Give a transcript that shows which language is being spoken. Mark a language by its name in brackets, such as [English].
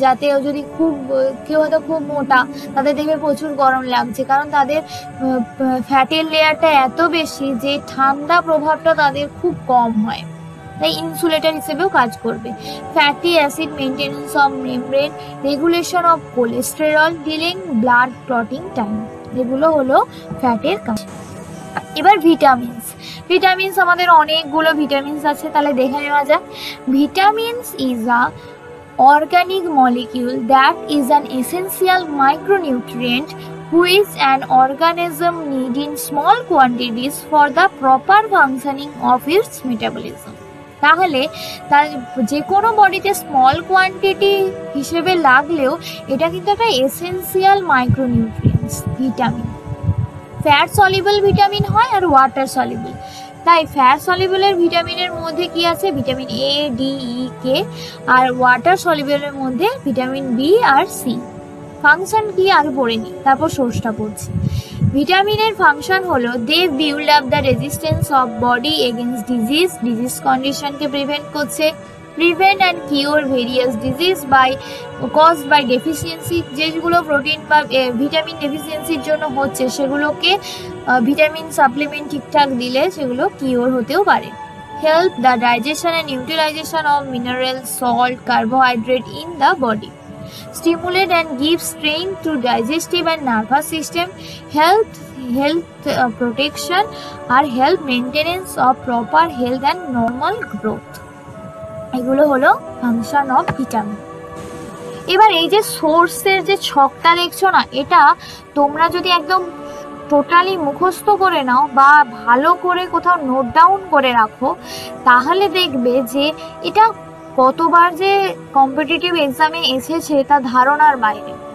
[Bangla] যাতে যদি কেউ হয়তো খুব মোটা, তাদের দেখবে প্রচুর গরম লাগছে, কারণ তাদের ফ্যাটের লেয়ারটা এত বেশি যে ঠান্ডা প্রভাবটা তাদের খুব কম হয়, তাই ইনসুলেটর হিসেবেও কাজ করবে। [English] fatty acid maintenance of membrane, regulation of cholesterol, dealing blood clotting time, [Bangla] এগুলো হলো ফ্যাটের কাজ। এবার ভিটামিনস আমাদের অনেকগুলো ভিটামিনস আছে, তাহলে দেখে নেওয়া যাক। [English] Vitamins is a organic molecule that is an essential micronutrient which an organism need in small quantities for the proper functioning of its metabolism. [Bangla] তাহলে তার যে কোনো বডিতে স্মল কোয়ান্টিটি হিসেবে লাগলেও এটা কিন্তু একটা essential micronutrients vitamin. Fat soluble vitamin হয় আর ওয়াটার সলিবল। তাই ফ্যাট সলিবলের ভিটামিনের মধ্যে কি আছে? Vitamin A, D, E, K. আর water সলিবলের মধ্যে ভিটামিন বি আর সি। ফাংশন কি আগে পড়ে নি, তারপর সোর্সটা পড়ছি। ভিটামিনের ফাংশন হলো [English] they build up the resistance of body against disease [Bangla] কন্ডিশনকে prevent করছে। [English] prevent and cure various disease by caused by deficiency, [Bangla] যেগুলো প্রোটিন বা ভিটামিন ডেফিসিয়েন্সির জন্য হচ্ছে সেগুলোকে ভিটামিন সাপ্লিমেন্ট ঠিকঠাক দিলে সেগুলো কিওর হতেও পারে। [English] Help the digestion and utilization of mineral, salt, carbohydrate in the body, stimulate and give strength to digestive and nervous system, health protection or help maintenance of proper health and normal growth. [Bangla] এগুলো হলো function of vitamin. এবার এই যে সোর্সের যে ছকটা দেখছো না, এটা তোমরা যদি একদম টোটালি মুখস্থ করে নাও বা ভালো করে কোথাও নোট ডাউন করে রাখো, তাহলে দেখবে যে এটা কতবার যে কম্পিটিটিভ এক্সামে এসেছে তা ধারণার বাইরে।